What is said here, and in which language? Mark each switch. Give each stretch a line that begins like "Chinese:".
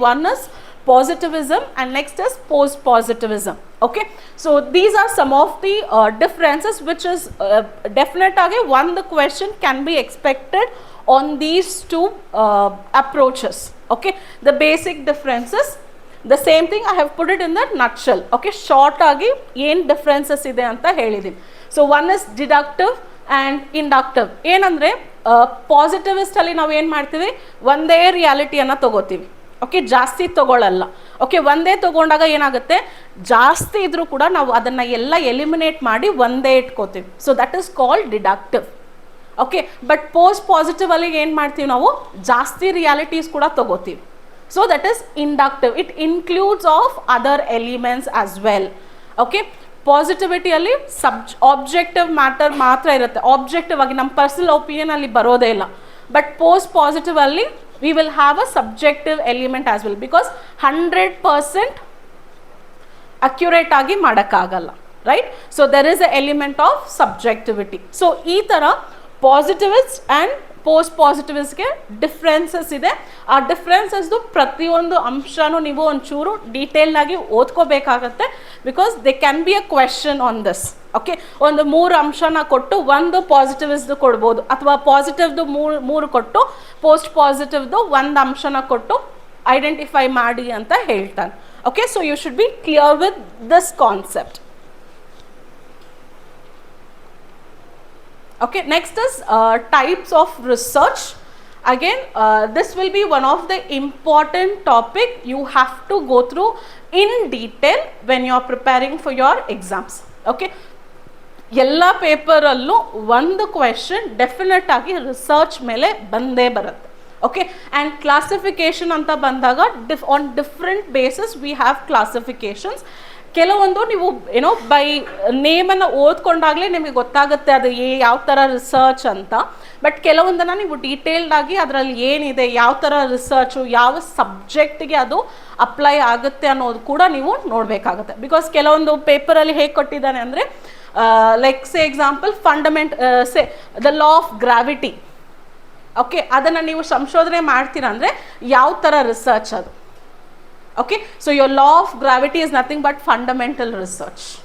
English: One is positivism and next is post positivism. Okay, so these are some of the differences which is definite age one the question can be expected on these two approaches. Okay, the basic differences, the same thing I have put it in the nutshell.
Kannada: Okay, short agi ಏನು differences ಇದೆ ಅಂತ ಹೇಳಿದೀನಿ.
English: So one is deductive and inductive.
Kannada: ಏನಂದ್ರೆ positivist ಅಲ್ಲಿ ನಾವು ಏನು ಮಾಡ್ತೀವಿ, ಒಂದೇ ರಿಯಾಲಿಟಿಯನ್ನು ತಗೋತೀವಿ. ಓಕೆ, ಜಾಸ್ತಿ ತಗೊಳ್ಳಲ್ಲ. ಓಕೆ, ಒಂದೇ ತಗೊಂಡಾಗ ಏನಾಗುತ್ತೆ, ಜಾಸ್ತಿ ಇದ್ರೂ ಕೂಡ ನಾವು ಅದನ್ನ ಎಲ್ಲ ಎಲಿಮಿನೇಟ್ ಮಾಡಿ ಒಂದೇ ಇಟ್ಕೋತೀವಿ.
English: So that is called deductive.
Kannada: Okay, but post positive ಅಲ್ಲಿ ಏನು ಮಾಡ್ತೀವಿ, ನಾವು ಜಾಸ್ತಿ ರಿಯಾಲಿಟೀಸ್ ಕೂಡ ತಗೋತೀವಿ.
English: So that is inductive. It includes of other elements as well.
Kannada: Okay, ಪಾಸಿಟಿವಿಟಿಯಲ್ಲಿ objective matter ಮಾತ್ರ ಇರುತ್ತೆ, ಆಬ್ಜೆಕ್ಟಿವ್ ಆಗಿ ನಮ್ಮ ಪರ್ಸನಲ್ ಒಪಿನಿಯನ್ ಅಲ್ಲಿ ಬರೋದೇ ಇಲ್ಲ.
English: but post positive ಅಲ್ಲಿ we will have a subjective element as well, because 100% accurate
Kannada: agi madakagalla,
English: right? So there is a element of subjectivity. So
Kannada: ee tara
English: positivists and post positivists ge differences ide.
Kannada: ಆ differences du ಪ್ರತಿಯೊಂದು ಅಂಶನೂ ನೀವು ಒಂಚೂರು detail ಆಗಿ ಓದ್ಕೋಬೇಕಾಗತ್ತೆ,
English: Because they can be a question on this.
Kannada: Okay, ಒಂದು 3 ಅಂಶನ ಕೊಟ್ಟು ಒಂದು ಪಾಸಿಟಿವಿಸ್ದು ಕೊಡ್ಬೋದು, ಅಥವಾ ಪಾಸಿಟಿವ್ದು ಮೂರು ಕೊಟ್ಟು ಪೋಸ್ಟ್ ಪಾಸಿಟಿವ್ದು ಒಂದು ಅಂಶನ ಕೊಟ್ಟು ಐಡೆಂಟಿಫೈ ಮಾಡಿ ಅಂತ ಹೇಳ್ತಾನೆ.
English: Okay, so you should be clear with this concept. Okay, next is types of research. Again, this will be one of the important topic you have to go through in detail when you are preparing for your exams.
Kannada: Okay, ಎಲ್ಲ ಪೇಪರಲ್ಲೂ ಒಂದು question definite ಆಗಿ research ಮೇಲೆ ಬಂದೇ ಬರುತ್ತೆ.
English: okay, and classification
Kannada: ಅಂತ ಬಂದಾಗ
English: On different basis we have classifications.
Kannada: ಕೆಲವೊಂದು ನೀವು ಏನೋ ಬೈ ನೇಮನ್ನು ಓದ್ಕೊಂಡಾಗಲೇ ನಿಮಗೆ ಗೊತ್ತಾಗುತ್ತೆ ಅದು ಯಾವ ಥರ ರಿಸರ್ಚ್ ಅಂತ. ಬಟ್ ಕೆಲವೊಂದನ್ನು ನೀವು ಡೀಟೇಲ್ಡ್ ಆಗಿ ಅದರಲ್ಲಿ ಏನಿದೆ, ಯಾವ ಥರ ರಿಸರ್ಚು, ಯಾವ ಸಬ್ಜೆಕ್ಟಿಗೆ ಅದು ಅಪ್ಲೈ ಆಗುತ್ತೆ ಅನ್ನೋದು ಕೂಡ ನೀವು ನೋಡಬೇಕಾಗುತ್ತೆ. ಬಿಕಾಸ್ ಕೆಲವೊಂದು ಪೇಪರಲ್ಲಿ ಹೇಗೆ ಕೊಟ್ಟಿದ್ದಾನೆ ಅಂದರೆ,
English: Like say example say the law of gravity.
Kannada: Okay, ಅದನ್ನು ನೀವು ಸಂಶೋಧನೆ ಮಾಡ್ತೀರಾ ಅಂದರೆ ಯಾವ ಥರ ರಿಸರ್ಚ್ ಅದು.
English: Okay, so your law of gravity is nothing but fundamental research.